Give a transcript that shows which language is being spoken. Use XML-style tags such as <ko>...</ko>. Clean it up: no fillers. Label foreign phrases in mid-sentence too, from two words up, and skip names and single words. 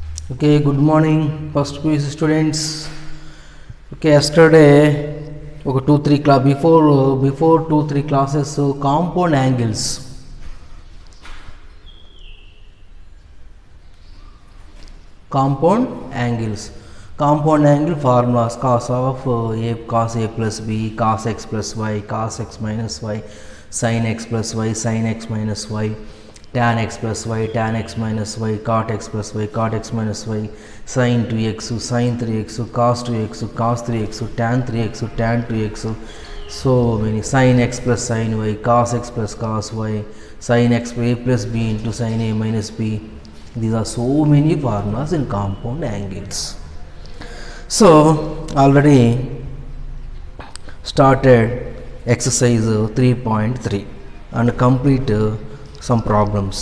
<en>Okay, good morning, first quiz students. Okay, yesterday, okay, 2-3 class before 2-3 classes, so compound angles. Compound angle formulas: cos of a cos a plus b, cos x plus y, cos x minus y, sin x plus y, sin x minus y, tan x plus y, tan x minus y, cot x plus y, cot x minus y, sin 2x, sin 3x, cos 2x, cos 3x, tan 3x, tan 2x, so many, sin x plus sin y, cos x plus cos y, sin x a plus b into sin a minus b. These are so many formulas in compound angles. So already started exercise 3.3 and complete some problems.</en>